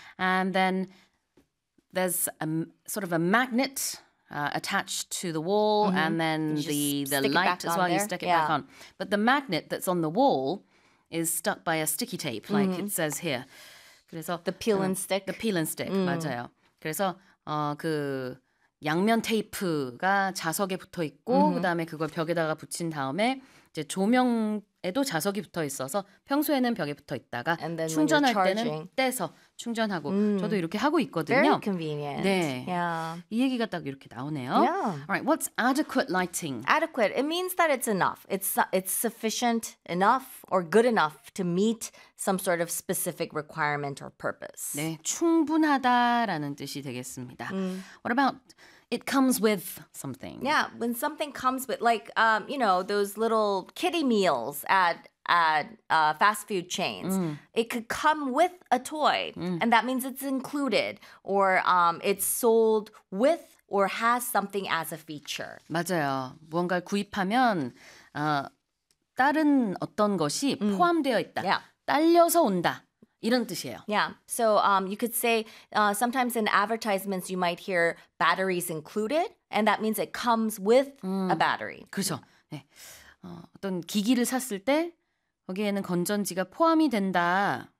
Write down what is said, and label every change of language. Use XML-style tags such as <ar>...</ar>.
<en>And then there's a sort of a magnet attached to the wall, and then the light as well, there. You stick it back on. But the magnet that's on the wall is stuck by a sticky tape, like it says here.</en> <ko>그래서</ko> <en>the peel and stick. The peel and stick,</en> <ko>맞아요. 그래서 그 양면 테이프가 자석에 붙어 있고, 그다음에 그걸 벽에다가 붙인 다음에 이제 조명에도 자석이 붙어 있어서 평소에는 벽에 붙어 있다가 충전할 때는 떼서 충전하고 저도 이렇게 하고 있거든요.</ko> <en>Very convenient.</en> <ko>네.</ko> <en>Yeah.</en> <ko>이 얘기가 딱 이렇게 나오네요.</ko> <en>Yeah. All right. What's adequate lighting? Adequate. It means that it's enough. It's sufficient enough or good enough to meet some sort of specific requirement or purpose.</en> <ko>네. 충분하다라는 뜻이 되겠습니다.</ko> <en>What about it comes with something? Yeah. When something comes with, like, you know, those little kiddie meals at fast food chains, it could come with a toy, and that means it's included, or it's sold with or has something as a feature.</en> <ko>맞아요. 무언가를 구입하면 다른 어떤 것이 포함되어 있다.</ko> <en>Yeah.</en> <ko>딸려서 온다. 이런 뜻이에요.</ko> <en>Yeah. So you could say sometimes in advertisements you might hear batteries included, and that means it comes with a battery.</en> <ko>그렇죠. 네. 어떤 기기를 샀을 때 거기에는 건전지가 포함이 된다.</ko>